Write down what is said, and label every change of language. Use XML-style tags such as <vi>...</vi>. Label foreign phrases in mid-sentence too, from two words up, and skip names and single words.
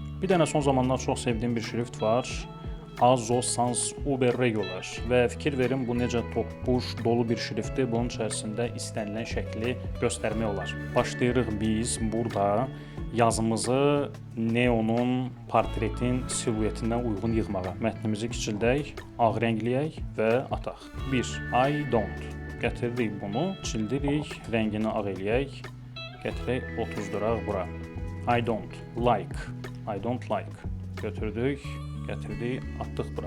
<az>Bir dənə son zamanlar çox sevdiyim bir şrift var. Azo Sans Uber Regular və fikir verin bu necə topbuş, dolu bir şriftdir. Bunun içərisində istənilən şəkli göstərmək olar. Başlayırıq biz burada yazımızı Neonun portretin siluetindən uyğun yığmağa. Mətnimizi kiçildək, ağ rəngləyək və ataq. 1.</az> <en>I don't.</en> <az>Gətirdik bunu, çildirik, rəngini ağ eləyək. Gətirək 30-duraq bura.</az> <en>I don't like. I don't like.</en> <az>Götürdük, gətirdik, atdıq bura.</az>